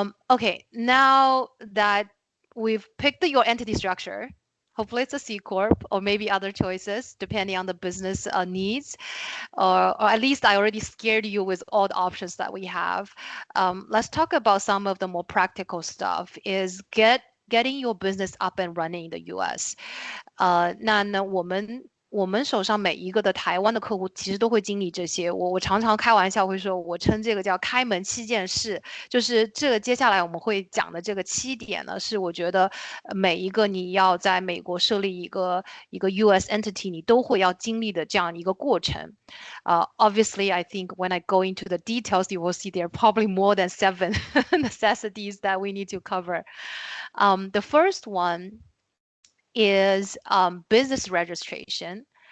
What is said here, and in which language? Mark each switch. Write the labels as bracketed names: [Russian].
[English] Okay, now that we've picked your entity structure, hopefully it's a C Corp or maybe other choices depending on the business needs, or at least I already scared you with all the options that we have. Let's talk about some of the more practical stuff, is getting your business up and running in the US. [Chinese] 那我们手上每一个的台湾的客户其实都会经历这些，我常常开玩笑会说，我称这个叫开门7件事，就是这个接下来我们会讲的这个7点呢，是我觉得每一个你要在美国设立一个 US entity 你都会要经历的这样一个过程。 [English] Obviously, I think when I go into the details, you will see there are probably more than 7 necessities that we need to cover. The first one is business registration.